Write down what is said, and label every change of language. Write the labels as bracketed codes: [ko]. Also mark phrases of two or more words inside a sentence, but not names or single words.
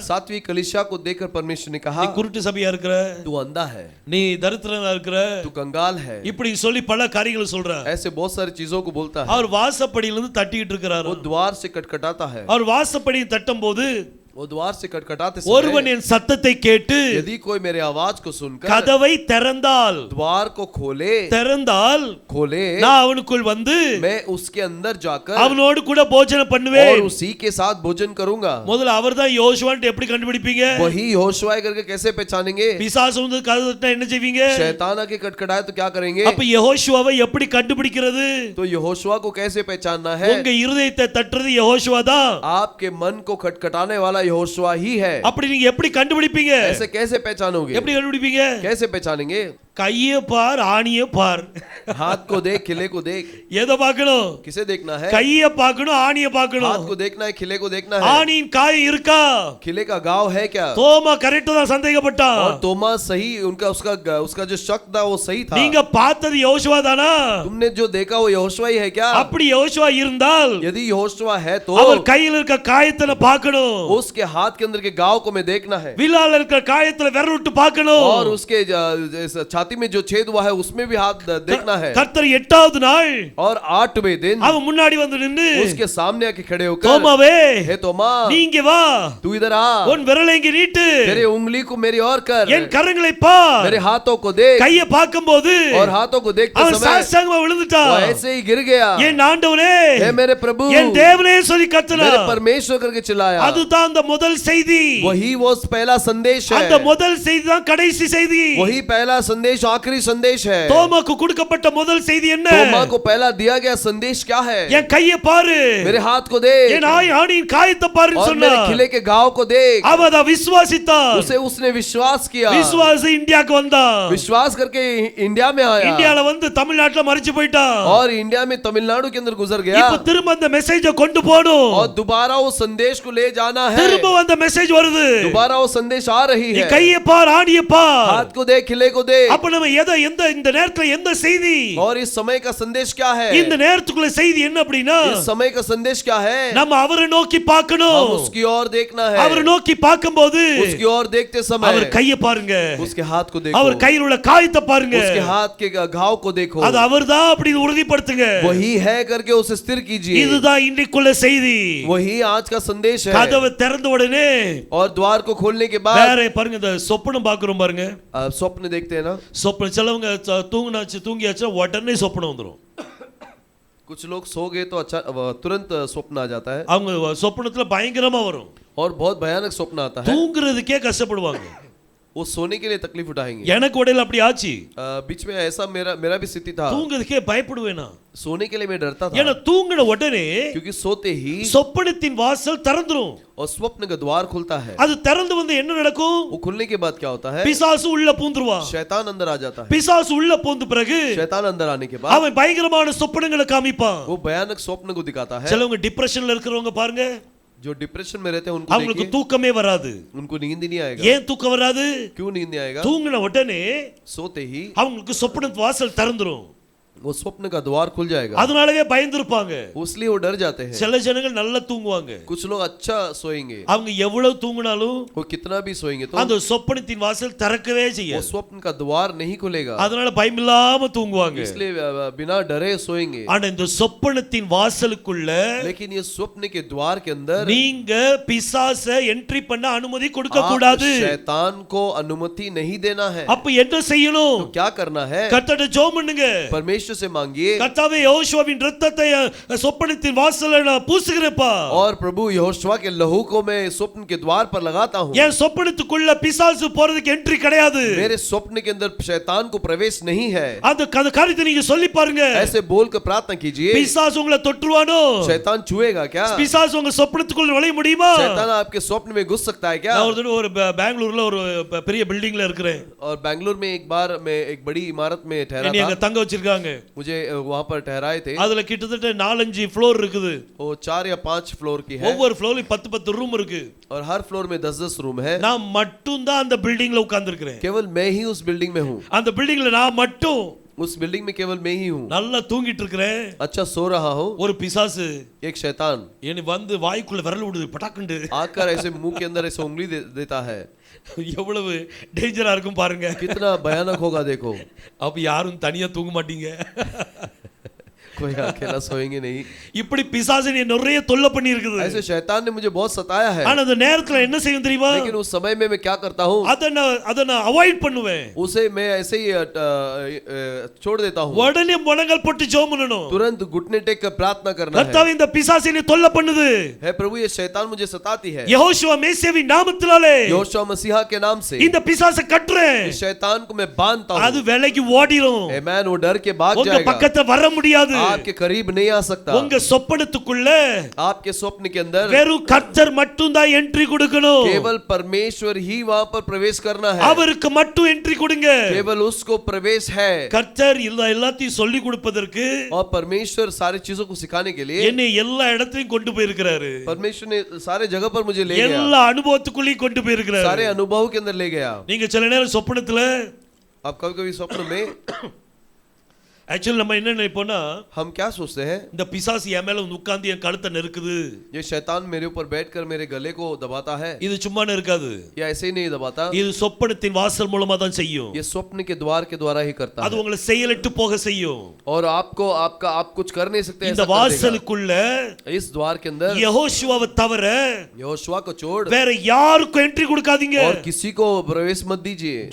[hi] 7वीं कलीसिया को देखकर परमेश्वर ने कहा, [ta] நீ குருட்டு சபையா இருக்கிற, [hi] तू अंधा है, [ta] நீ தரித்திரனா இருக்கிற, [hi] तू कंगाल है. [ta] இப்படி சொல்லி பல காரியங்களை சொல்றார். [hi] ऐसे बहुत सारी चीजों को बोलता है. [ta] அவர் வாசப்படியில இருந்து தட்டிட்டு இருக்கிறார். [hi] वो द्वार से खटखटाता है. [ta] அவர் வாசப்படியை தட்டும்போது, [hi] वो द्वार से खटखटाते [ta] ஒருவன் [hi] समय [ta] என் சத்தத்தை கேட்டு [hi] यदि कोई मेरे आवाज को सुनकर [ta] கதவை திறந்தால், [hi] द्वार को खोले [ta] நான் அவனுக்குள் வந்து [hi] मैं उसके अंदर जाकर [ta] அவனோடு கூட போஜனம் [hi] और [ta] பண்ணுவேன். [hi] उसी के साथ भोजन करूंगा. [ta] முதல்ல அவர்தான் யோசுவான்னு எப்படி கண்டுபிடிப்பீங்க? [hi] वही यहोशुआ करके कैसे पहचानेंगे? [ta] பிசாசு வந்து கதவை தட்டினா என்ன செய்வீங்க? [hi] शैतान आके खटखटाए तो क्या करेंगे? [ta] அப்ப யெகோஷுவாவை எப்படி கண்டுபிடிக்கிறது? [hi] तो यहोशुआ को कैसे पहचानना है? [ta] உங்க இருதயத்தை தட்டுறது யெகோஷுவா தான். [hi] आपके मन को खटखटाने वाला यहोशुआ ही है. [ta] அப்படி நீங்க எப்படி கண்டுபிடிப்பீங்க? [hi] ऐसे कैसे पहचानोगे? [ta] எப்படி கண்டுபிடிப்பீங்க? [hi] कैसे पहचानेंगे? [ta] கையை பார், ஆணியை பார். [hi] हाथ को देख, खिले को देख. [ta] எதை பார்க்கணும்? [hi] किसे देखना है? [ta] கையை பார்க்கணும், ஆணியை [hi] हाथ [ta] பார்க்கணும். [hi] को देखना है, खिले को देखना है. [ta] ஆணியின் காயம் இருக்கா? [hi] खिले का घाव है क्या? [ta] தோமா கரெக்ட்டா தான் சந்தேகப்பட்டான். [hi] और तोमा सही, उनका उसका जो शक था वो सही था. [ta] நீங்க பார்த்தது யெகோஷுவா தானா? [hi] तुमने जो देखा वो यहोशुआ ही है क्या? [ta] அப்படி யெகோஷுவா இருந்தால் [hi] यदि यहोशुआ है तो [ta] அவர் கையில இருக்க காயத்தை பார்க்கணும். [hi] उसके हाथ के अंदर के घाव को मैं देखना है. [ta] வில்லால இருக்க காயத்துல விரல் விட்டு பார்க்கணும். [hi] और उसके छाती में जो छेद हुआ है उसमें भी हाथ देखना है. [ta] கர்த்தர் 8வது நாள் [hi] और 8वें दिन [ta] அவன் முன்னாடி வந்து நின்னு, [hi] उसके सामने आके खड़े होकर, [ta] தோமாவே, [hi] हे तोमा, [ta] நீ இங்க வா, [hi] तू इधर आ, [ta] உன் விரலை இங்க நீட்டு, [hi] तेरे उंगली को मेरी ओर कर, [ta] என் கரங்களை பார். [hi] मेरे हाथों को देख. [ta] கையை பார்க்கும்போது [hi] और हाथों को देखते [ta] அவன் [hi] समय [ta] சாஷ்டாங்கமா [hi] वो [ta] விழுந்துட்டான். [hi] ऐसे ही गिर गया. [ta] என் ஆண்டவனே, [hi] हे मेरे प्रभु, [ta] என் தேவனே சொல்லி கத்துனா. [hi] मेरे परमेश्वर करके चिल्लाया. [ta] அதுதான் அந்த முதல் செய்தி. [hi] वही वो पहला संदेश है. [ta] அந்த முதல் செய்தி தான் கடைசி செய்தி. [hi] वही पहला संदेश संदेश आखिरी संदेश है। [ta] தோமாக்கு கொடுக்கப்பட்ட முதல் செய்தி என்ன? [hi] तोमा को पहला दिया गया संदेश क्या है? [ta] என் கையை பாரு, [hi] मेरे हाथ को देख, [ta] என் ஆணியின் காயத்தை பாருன்னு [hi] और मेरे [ta] சொன்னார். [hi] खिले के घाव को देख। [ta] அவ அத விசுவாசித்தார். [hi] उसने विश्वास किया। [ta] விசுவாசி இந்தியாக்கு வந்தான். [hi] विश्वास करके इंडिया में आया। [ta] இந்தியால வந்து தமிழ்நாட்டுல மரிச்சு போயிட்டான். [hi] और इंडिया में तमिलनाडु के अंदर गुजर गया। [ta] இப்ப திரும்ப அந்த மெசேஜை கொண்டு போணும். [hi] और दोबारा वो संदेश को ले जाना है। [ta] திரும்ப அந்த மெசேஜ் வருது. [hi] दोबारा वो संदेश आ रही [ta] நீ [hi] है। [ta] கையை பார், ஆணியை பார். [hi] हाथ को देख, खिले को देख। [ta] அப்ப நம்ம இந்த நேரத்துல எந்த செய்தி? [hi] और इस समय का संदेश क्या है? [ta] இந்த நேரத்துக்குள்ள செய்தி என்ன அப்படினா, [hi] इस समय का संदेश क्या है? [ta] நம்ம அவரை நோக்கி பார்க்கணும். [hi] हम उसकी ओर देखना है। [ta] அவரை நோக்கி பார்க்கும்போது [hi] उसकी ओर देखते समय [ta] அவர் கையை பாருங்க, [hi] उसके हाथ को देखो, [ta] அவர் கையில் உள்ள காயத்தை பாருங்க, [hi] उसके हाथ के घाव को देखो। [ta] அது அவர்தான் அப்படி உறுதிப்படுத்துங்க. [hi] वही है करके उसे स्थिर कीजिए। [ta] இதுதான் இன்றைக்குள்ள செய்தி. [hi] वही आज का संदेश है। [ta] கதவு திறந்த உடனே [hi] और द्वार को खोलने के बाद [ta] வேற பாருங்க, இந்த சொப்பனம் பார்க்கறோம் பாருங்க. [hi] स्वप्न देखते हैं ना। [ta] சொப்பனம் சிலவங்க தூங்கியாச்சு உடனே சொப்பனம் வந்துரும். [hi] कुछ लोग सो गए तो अच्छा तुरंत स्वप्न आ जाता है। [ta] அவங்க சொப்பனத்துல பயங்கரமா வரும். [hi] और बहुत भयानक स्वप्न आता है। [ta] தூங்குறதுக்கே கஷ்டப்படுவாங்க. [hi] वो सोने के लिए तकलीफ उठाएंगे। [ta] எனக்கு உடையில அப்படி ஆச்சு. [hi] बीच में ऐसा मेरा भी स्थिति था। [ta] தூங்குறதுக்கே பயப்படுவேனா? [hi] सोने के लिए मैं डरता था। [ta] ஏன்னா தூங்கின உடனே [hi] क्योंकि सोते ही [ta] சொப்பனத்தின் வாசல் திறந்துரும். [hi] और स्वप्न का द्वार खुलता है। [ta] அது திறந்து வந்து என்ன நடக்கும்? [hi] वो खुलने के बाद क्या होता है? [ta] பிசாசு உள்ள பூந்துருவான். [hi] शैतान अंदर आ जाता है। [ta] பிசாசு உள்ள பூந்த பிறகு [hi] शैतान अंदर आने के बाद [ta] அவன் பயங்கரமான சொப்பனங்களை காமிப்பான். [hi] वो भयानक स्वप्न को दिखाता है। [ta] சிலவங்க டிப்ரெஷன்ல இருக்கிறவங்க பாருங்க, [hi] जो डिप्रेशन में रहते हैं उनको [ta] அவங்களுக்கு [hi] देखिए, [ta] தூக்கமே வராது. [hi] उनको नींद ही नहीं आएगा। [ta] ஏன் தூக்கம் வராது? [hi] क्यों नींद नहीं आएगा? [ta] தூங்கின உடனே [hi] सोते ही [ta] அவங்களுக்கு சொப்பனத்து வாசல் திறந்துரும். [hi] वो स्वप्न का द्वार खुल जाएगा। [ta] அதனாலவே பயந்துருப்பாங்க. [hi] इसलिए वो डर जाते हैं। [ta] சில ஜனங்கள் நல்லா தூங்குவாங்க. [hi] कुछ लोग अच्छा सोएंगे। [ta] அவங்க எவ்வளவு தூங்கினாலும் [hi] वो कितना भी सोएंगे तो [ta] அந்த சொப்பனத்தின் வாசல் திறக்கவே [hi] वो [ta] செய்யாது. [hi] स्वप्न का द्वार नहीं खुलेगा। [ta] அதனால பயமில்லாம தூங்குவாங்க. [hi] इसलिए बिना डरे सोएंगे। [ta] ஆனா இந்த சொப்பனத்தின் வாசலுக்குள்ள [hi] लेकिन ये स्वप्न के द्वार के अंदर [ta] நீங்க பிசாசை என்ட்ரி பண்ண அனுமதி கொடுக்க கூடாது. [hi] शैतान को अनुमति नहीं देना है। [ta] அப்ப என்ன செய்யணும்? [hi] तो क्या करना है? [ta] கர்த்தரை ஜெபம் பண்ணுங்க. [hi] परमेश्वर से मांगिए। [ta] கர்த்தாவே யோசுவாவின் இரத்தத்தை சொப்பனத்தின் வாசல்ல நான் பூசுகிறேன்ப்பா. [hi] और प्रभु यहोशुआ के लहू को मैं स्वप्न के द्वार पर लगाता हूँ। [ta] என் சொப்பனத்துக்குள்ள பிசாசு போறதுக்கு என்ட்ரி கிடையாது. [hi] मेरे स्वप्न के अंदर शैतान को प्रवेश नहीं है। [ta] அந்த காரியத்தை நீங்க சொல்லி பாருங்க. [hi] ऐसे बोल कर प्रार्थना कीजिए। [ta] பிசாசு உங்களை தொட்டுருவானோ? [hi] शैतान छुएगा क्या? [ta] பிசாசு உங்க சொப்பனத்துக்குள்ள நுழைய முடியுமா? [hi] शैतान आपके स्वप्न में घुस सकता है क्या? [ta] நான் ஒரு தடவை ஒரு பெங்களூர்ல ஒரு பெரிய பில்டிங்ல இருக்கிறேன். [hi] और बेंगलुरु में एक बार मैं एक बड़ी इमारत में ठहरा [ta] என்னைய [hi] था। [ta] அங்க தங்க வச்சிருக்காங்க. [hi] मुझे वहां पर ठहराए थे। [ta] அதுல கிட்டத்தட்ட 4-5 ஃப்ளோர் இருக்குது. [hi] वो 4 या 5 फ्लोर की है। [ta] ஒவ்வொரு ஃப்ளோர்லயும் 10-10 ரூம் இருக்கு. [hi] और हर फ्लोर में 10-10 रूम है। [ta] நான் மட்டும் தான் அந்த பில்டிங்ல உட்கார்ந்து இருக்கிறேன். [hi] केवल मैं ही उस बिल्डिंग में हूँ। [ta] அந்த பில்டிங்ல நான் மட்டும் [hi] उस बिल्डिंग में केवल मैं ही हूँ। [ta] நல்லா தூங்கிட்டு இருக்கிறேன். [hi] अच्छा सो रहा हूँ। [ta] ஒரு பிசாசு [hi] एक शैतान [ta] என்னை வந்து வாய்க்குள்ள விரல் விடுது பட்டாக்குண்டு. [hi] आकर ऐसे मुंह के अंदर ऐसे उंगली देता है। [ta] எவ்வளவு டேஞ்சரா இருக்கும் பாருங்க. [hi] कितना भयानक होगा देखो। [ta] அப்ப யாரும் தனியா தூங்க மாட்டீங்க. [hi] कोई अकेला सोएंगे नहीं। [ta] இப்படி பிசாசு என்னை நிறைய தொல்லை பண்ணி இருக்குது. [hi] ऐसे शैतान ने मुझे बहुत सताया है। [ta] ஆனா அந்த நேரத்துல என்ன செய்யும் தெரியுமா? [hi] लेकिन उस समय में मैं क्या करता हूँ? [ta] அத நான் அவாய்ட் பண்ணுவேன். [hi] उसे मैं ऐसे ही छोड़ देता हूँ। [ta] உடனே முழங்கால் போட்டு ஜெபம் பண்ணணும். [hi] तुरंत घुटने टेक कर प्रार्थना करना है। [ta] கர்த்தாவே இந்த பிசாசு என்னை தொல்லை பண்ணுது. [hi] है प्रभु ये शैतान मुझे सताती है। [ta] யெகோஷுவா மேசியாவின் நாமத்தினாலே [hi] यहोशू मसीहा के नाम से [ta] இந்த பிசாசை கட்டுறேன். [hi] इस शैतान को मैं बांधता हूँ। [ta] அது விலகி ஓடிரும். [hi] आमेन। वो डर के भाग [ta] உங்க [hi] जाएगा। [ta] பக்கத்துல வர முடியாது. [hi] आपके करीब नहीं आ सकता। [ta] உங்க சொப்பனத்துக்குள்ள [hi] आपके स्वप्न के अंदर [ta] வெறும் கர்த்தர் மட்டும் தான் என்ட்ரி கொடுக்கணும். [hi] केवल परमेश्वर ही वहां पर प्रवेश करना है। [ta] அவருக்கு மட்டும் என்ட்ரி கொடுங்க. [hi] केवल उसको प्रवेश है। [ta] கர்த்தர் எல்லாத்தையும் சொல்லி கொடுப்பதற்கு [hi] और परमेश्वर सारी चीजों को सिखाने के लिए [ta] என்னை எல்லா இடத்துலயும் கொண்டு போய் இருக்கிறாரு. [hi] परमेश्वर ने सारे जगह पर मुझे ले गया। [ta] எல்லா அனுபவத்துக்குள்ளேயும் கொண்டு போய் இருக்கிறாரு. [hi] सारे अनुभव के अंदर ले गया। [ta] நீங்க சில நேரம் சொப்பனத்துல [hi] आप कभी-कभी स्वप्न में [ta] ஆக்சுவலி நம்ம என்ன நினைப்போம்னா, [hi] हम क्या सोचते हैं? [ta] இந்த பிசாசு என் மேல உட்கார்ந்து என் கழுத்தை நெருக்குது. [hi] ये शैतान मेरे ऊपर बैठकर मेरे गले को दबाता है। [ta] இது சும்மானே இருக்காது. [hi] ये ऐसे ही नहीं दबाता। [ta] இது சொப்பனத்தின் வாசல் மூலமா தான் செய்யும். [hi] ये स्वप्न के द्वार के द्वारा ही करता [ta] அது [hi] है। [ta] உங்களை செயலிட்டு போக செய்யும். [hi] और आपको आप कुछ कर नहीं सकते। [ta] இந்த வாசலுக்குள்ள [hi] इस द्वार के अंदर [ta] யெகோஷுவாவை தவிர [hi] यहोशुआ को छोड़ [ta] வேற யாருக்கும் என்ட்ரி கொடுக்காதீங்க. [hi] और किसी को प्रवेश मत दीजिए।